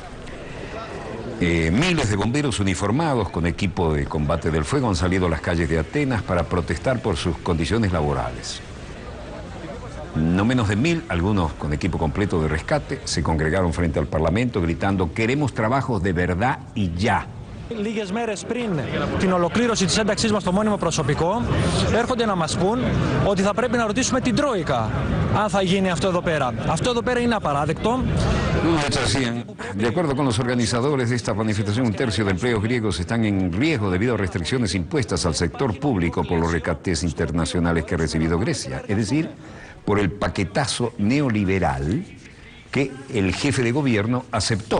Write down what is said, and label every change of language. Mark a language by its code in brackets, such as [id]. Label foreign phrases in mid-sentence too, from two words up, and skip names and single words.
[es] Miles de bomberos uniformados con equipo de combate del fuego han salido a las calles de Atenas para protestar por sus condiciones laborales. No menos de 1000, algunos con equipo completo de rescate, se congregaron frente al Parlamento gritando «Queremos trabajos de verdad y ya». [el] Λίγες μέρες πριν την ολοκλήρωση της ένταξής μας στο μόνιμο προσωπικό, έρχονται να μας πούν ότι θα πρέπει να ρωτήσουμε την Τρόικα αν θα γίνει αυτό εδώ πέρα. Αυτό εδώ πέρα είναι απαράδεκτο. [es] De acuerdo con los organizadores de esta manifestación, un tercio de empleos griegos están en riesgo debido a restricciones impuestas al sector público por los rescates internacionales que ha recibido Grecia. Es decir, por el paquetazo neoliberal que el jefe de gobierno aceptó.